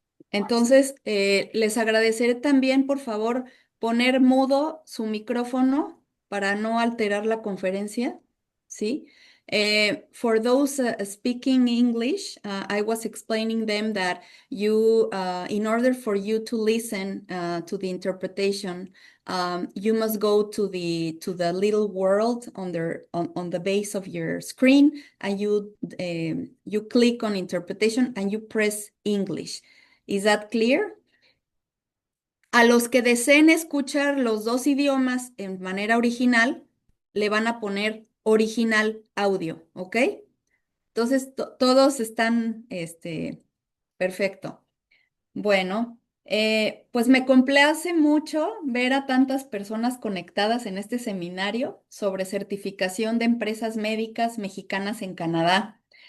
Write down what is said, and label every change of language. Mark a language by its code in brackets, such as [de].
[es] Entonces, les agradeceré también, por favor, poner mudo su micrófono para no alterar la conferencia, ¿sí? [en] For those speaking English, I was explaining them that in order for you to listen to the interpretation, you must go to the little world on the base of your screen, and you click on interpretation and you press English. Is that clear? [es] A los que deseen escuchar los dos idiomas en manera original, le van a poner original audio, ¿ok? Entonces, todos están, perfecto. Bueno, pues me complace mucho ver a tantas personas conectadas en este seminario sobre certificación de empresas médicas mexicanas en Canadá.